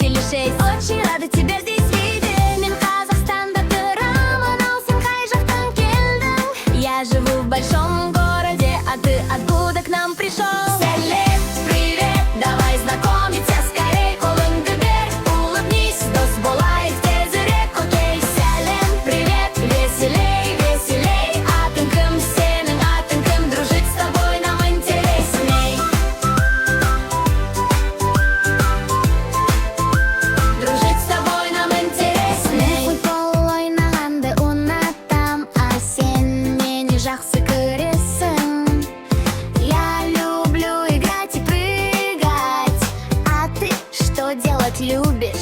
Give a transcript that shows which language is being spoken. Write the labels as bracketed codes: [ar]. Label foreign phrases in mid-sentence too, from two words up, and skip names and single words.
[ru] честь. Очень рада тебя здесь видеть. [kk] Мен Казахстанда тұрамын, ал сен қай жақтан келдің? [ru] Я живу в большом городе, а ты откуда к нам пришел? Сәлем, привет, давай знакомиться скорей. [kk] Қолыңды бер, улыбнись, дос болайық тезірек, окей? Сәлем, привет, [ru] Веселей, веселей. [kk] Атың кім, сенің атың кім? [ru] Дружить с тобой нам интересней. Дружить с тобой нам интересней. [kk] Футбол ойнағанды ұнатам, а сен мені жақсы көресің. [ru] Я люблю играть и прыгать. А ты что делать любишь?